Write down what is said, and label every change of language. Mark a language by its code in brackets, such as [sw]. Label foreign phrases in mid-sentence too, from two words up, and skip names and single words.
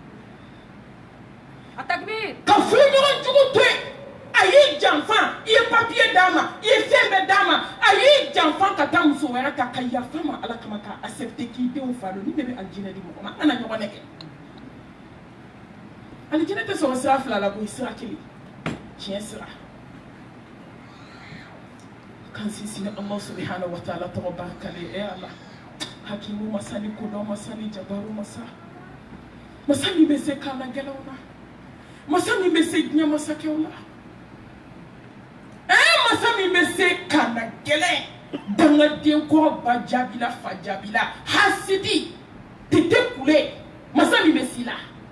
[bm] ka furuɲɔgɔn jugu to yen a y'i janfa i ye papiye d'a ma i ye fɛn bɛɛ d'a ma a y'i janfa ka taa muso wɛrɛ kan ka yafa a ma ala kama ka accepter k'i denw fa don ni de bɛ alijinɛ di mɔgɔ ma an na ɲɔgɔn nɛgɛ alijinɛ tɛ sɔrɔ sira fila la koyi sira kelen tiɲɛ sira kan sinsin Allah [ar] سبحانه وتعالى [bm] tɔgɔ barikalen ala hakimu masa ni kodɔn masa ni jabaru masa min bɛ se kan na gɛlɛnw na masa min bɛ se diɲɛ masakɛw la masa min bɛ se kan na gɛlɛn dangaden kɔrɔ ba jaabi la fa jaabi la hasidi tete kule masa min bɛ si la